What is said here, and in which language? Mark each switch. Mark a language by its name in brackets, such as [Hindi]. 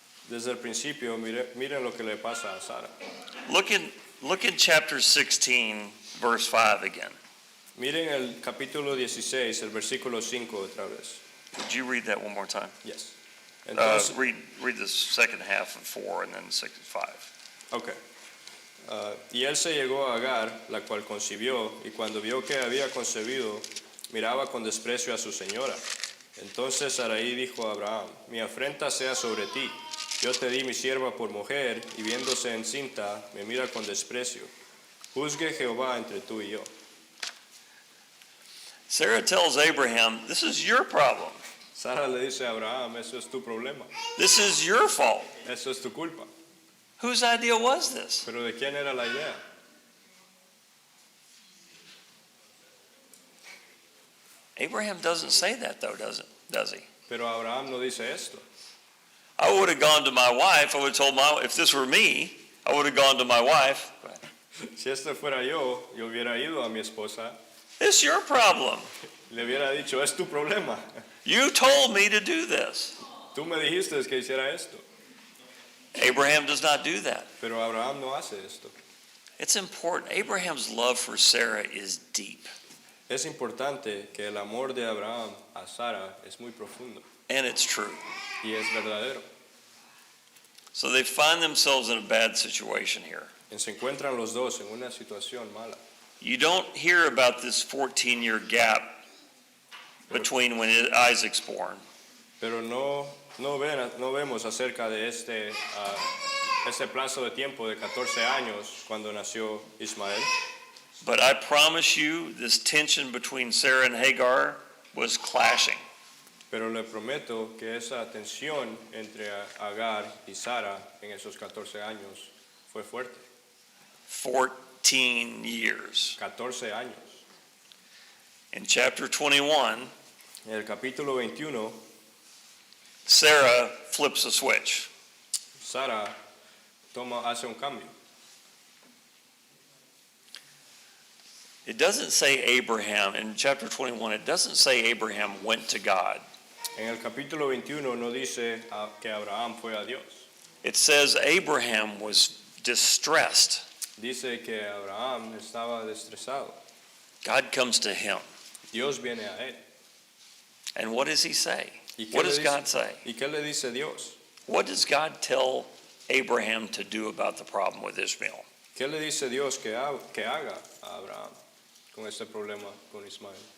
[Spanish] Desde el principio, miren lo que le pasa a Sara. [English] Look in chapter 16, verse 5 again. [Spanish] Miren el capítulo 16, el versículo 5 otra vez. [English] Would you read that one more time? Yes. [Spanish] Entonces, [English] Read the second half of 4 and then 6 and 5. okay. [Spanish] Y él se llegó a Agar, la cual concibió, y cuando vio que había concebido, miraba con desprecio a su señora. Entonces Sarai dijo a Abraham: mi afrenta sea sobre ti. Yo te di mi sierva por mujer, y viéndose encinta, me mira con desprecio. Juzgue Jehová entre tú y yo. [English] Sarah tells Abraham, this is your problem. [Spanish] Sara le dice a Abraham: eso es tu problema, [English] This is your fault. [Spanish] eso es tu culpa. [English] Whose idea was this? [Spanish] Pero ¿de quién era la idea? [English] Abraham doesn't say that though, does he? [Spanish] Pero Abraham no dice esto. [English] I would have gone to my wife, I would have told if this were me, I would have gone to my wife. [Spanish] Si esto fuera yo hubiera ido a mi esposa, [English] It's your problem. [Spanish] le hubiera dicho: es tu problema. [English] You told me to do this. [Spanish] Tú me dijiste que hiciera esto. [English] Abraham does not do that. [Spanish] Pero Abraham no hace esto. [English] It's important. Abraham's love for Sarah is deep. [Spanish] Es importante que el amor de Abraham a Sara es muy profundo [English] And it's true. [Spanish] y es verdadero. [English] So they find themselves in a bad situation here. [Spanish] Y se encuentran los dos en una situación mala. [English] You don't hear about this 14-year gap between when Isaac's born. [Spanish] Pero no vemos acerca de este plazo de tiempo de 14 años cuando nació Ismael. [English] But I promise you, this tension between Sarah and Hagar was clashing. [Spanish] Pero le prometo que esa tensión entre Agar y Sara en esos 14 años fue fuerte. [English] 14 years. [Spanish] 14 años. [English] In chapter 21, [Spanish] En el capítulo 21, [English] Sarah flips a switch. [Spanish] Sara hace un cambio. [English] It doesn't say Abraham, in chapter 21, it doesn't say Abraham went to God. [Spanish] En el capítulo 21 no dice que Abraham fue a Dios. [English] It says Abraham was distressed. [Spanish] Dice que Abraham estaba estresado. [English] God comes to him. [Spanish] Dios viene a él. [English] And what does he say? [Spanish] ¿Y qué [English] What [Spanish] le [English] does [Spanish] dice? [English] God say? [Spanish] ¿Y qué le dice Dios? [English] What does God tell Abraham to do about the problem with Ishmael? [Spanish] ¿Qué le dice Dios que haga a Abraham con este problema con Ismael?